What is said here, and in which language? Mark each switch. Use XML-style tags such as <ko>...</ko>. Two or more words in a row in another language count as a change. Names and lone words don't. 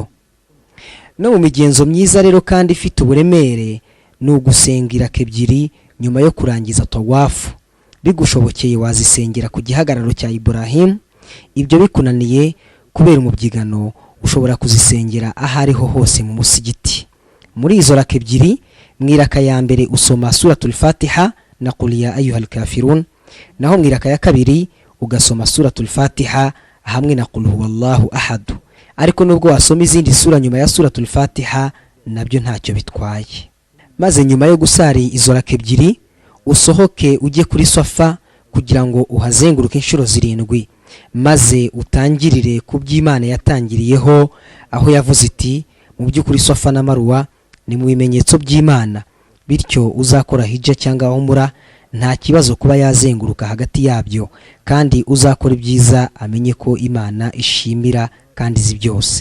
<rw>No mu migenzo myiza rero kandi ifite uburemere ni ugusengera kebyiri nyuma yo kurangiza tawafu. Bigushobokeye wazisengera ku gihagararo cya Ibrahim. Ibyo bikunaniye kubera umubyigano ushobora kuzisengera ahariho hose mu musigiti. Muri izo raka ebyiri, mwiraka ya mbere usoma suratul Fatiha na</rw> <ar>قل يا أيها الكافرون,</ar> <rw>naho mwiraka ya kabiri ugasoma suratul Fatiha hamwe na</rw> <ar>قل هو الله أحد.</ar> <rw>Ariko nubwo wasoma izindi sura nyuma ya suratul Fatiha nabyo ntacyo bitwaye. Maze nyuma yo gusari izo raka ebyiri usohoke ujye kuri Safa kugira ngo uhazenguruke inshuro 7 maze utangirire ku by'Imana yatangiriyeho aho yavuze iti mu by'ukuri Safa na Marwa ni mu bimenyetso by'Imana, bityo uzakora hijja cyangwa umura nta kibazo kuba yazenguruka hagati yabyo, kandi uzakora ibyiza amenye ko Imana ishimira kandi izi byose.</rw>